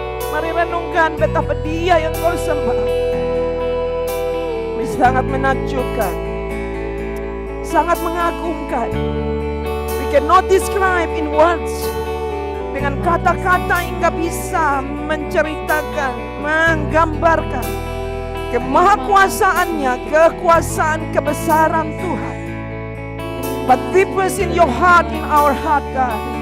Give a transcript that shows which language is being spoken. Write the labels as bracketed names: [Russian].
[Indonesian] Mari renungkan betapa Dia yang kau sembah. Ini sangat menakjubkan, sangat mengagumkan. [English] We cannot describe in words. [Indonesian] Dengan kata-kata hingga bisa menceritakan, menggambarkan kemahakuasaannya, kekuasaan, kebesaran Tuhan. [English] But deep in your heart, in our heart, God.